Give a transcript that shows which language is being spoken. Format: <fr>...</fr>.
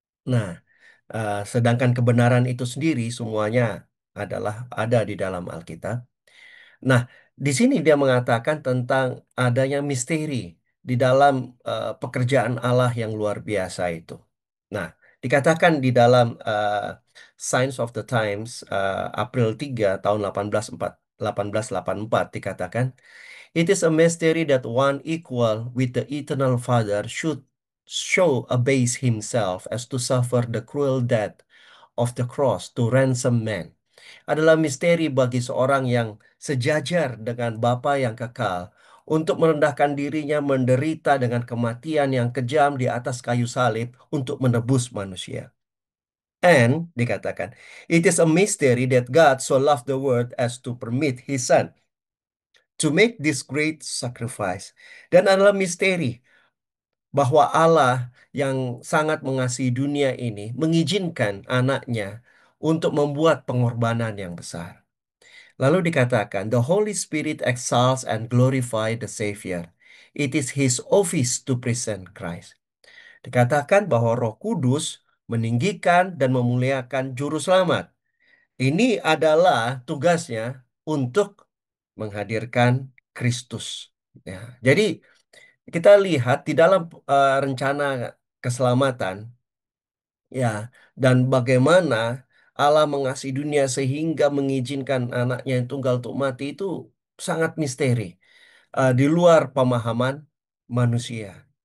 <id>Nah, sedangkan kebenaran itu sendiri semuanya adalah ada di dalam Alkitab. Nah, di sini dia mengatakan tentang adanya misteri di dalam pekerjaan Allah yang luar biasa itu. Nah, dikatakan di dalam Signs of the Times April 3 tahun 1884 dikatakan,</id> <en>"It is a mystery that one equal with the eternal Father should show abase himself as to suffer the cruel death of the cross to ransom man."</en> <id>Adalah misteri bagi seorang yang sejajar dengan Bapa yang kekal untuk merendahkan dirinya menderita dengan kematian yang kejam di atas kayu salib untuk menebus manusia.</id> <en>And</en> <id>dikatakan,</id> <en>"It is a mystery that God so loved the world as to permit his son to make this great sacrifice."</en> <id>Dan adalah misteri bahwa Allah yang sangat mengasihi dunia ini mengizinkan anaknya untuk membuat pengorbanan yang besar. Lalu dikatakan,</id> <en>"The Holy Spirit exalts and glorify the Savior. It is His office to present Christ."</en> <id>Dikatakan bahwa Roh Kudus meninggikan dan memuliakan Juru Selamat. Ini adalah tugasnya untuk menghadirkan Kristus. Ya, jadi kita lihat di dalam rencana keselamatan, ya, dan bagaimana Allah mengasihi dunia sehingga mengizinkan anaknya yang tunggal untuk mati itu sangat misteri, di luar pemahaman manusia.</id>